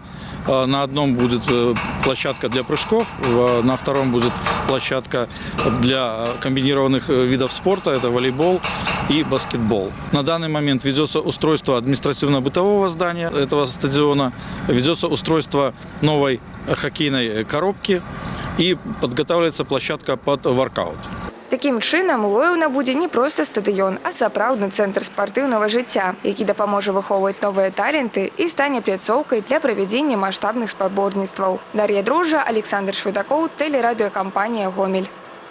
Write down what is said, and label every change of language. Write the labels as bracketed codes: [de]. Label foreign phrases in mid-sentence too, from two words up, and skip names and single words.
[ru] На одном будет площадка для прыжков, на втором будет площадка для комбинированных видов спорта, это волейбол и баскетбол. На данный момент ведется устройство административно-бытового здания этого стадиона, ведется устройство новой хоккейной коробки и подготавливается площадка под воркаут. [be] Таким чынам, Лоеўна будзе не проста стадыён, а сапраўдны цэнтр спартыўнага жыцця, які дапаможа выхоўваць новыя таленты і стане пляцоўкай для правядзення маштабных спаборніцтваў. Дар'я Дрожжа, Александр Швыдакоў, тэлерадыёкампанія «Гомель».